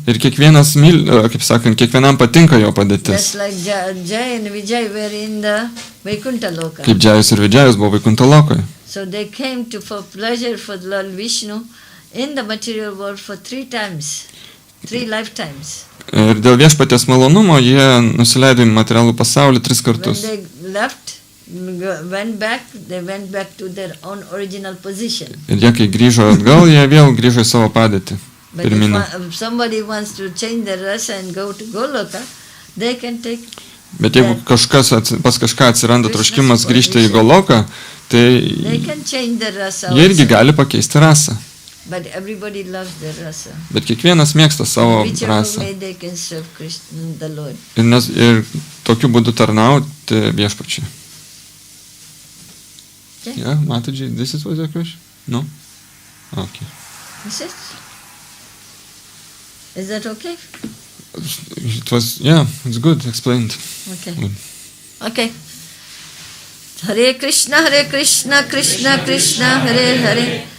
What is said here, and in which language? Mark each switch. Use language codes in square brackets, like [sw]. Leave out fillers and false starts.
[lt] Ir kiekvienas kaip sakant, kiekvienam patinka jo padėtis. [en] Just like Jai and Vijay were in the Vaikuntha Loka. [lt] Kaip Jajus ir Vijayus buvo Vaikuntha Lokoje. [en] So they came to for pleasure for Lord Vishnu in the material world for 3 times, 3 lifetimes. [lt] Ir dėl viešpaties malonumo jie nusileido į materialų pasaulį 3 kartus. [en] When they left, they went back to their own original position. [lt] Ir jie, kai grįžo atgal, jie vėl grįžo į savo padėtį. [en] But if somebody wants to change their rasa and go to Goloka, they can take... [lt] Bet jeigu pas kažką atsiranda troškimas grįžti į Goloką, tai jie irgi gali pakeisti rasą. [en] But everybody loves their rasa. [lt] Bet kiekvienas mėgsta savo rasą. [en] They can serve Krishna, the Lord. [lt] Ir tokiu būdu tarnauti viešpačiui. [en] Okay. Yeah, Mataji, this was your question? No? Okay. Is that okay? It was, yeah, it's good, explained. Okay. Good. Okay. Hare Krishna, Krishna Krishna, Hare Hare.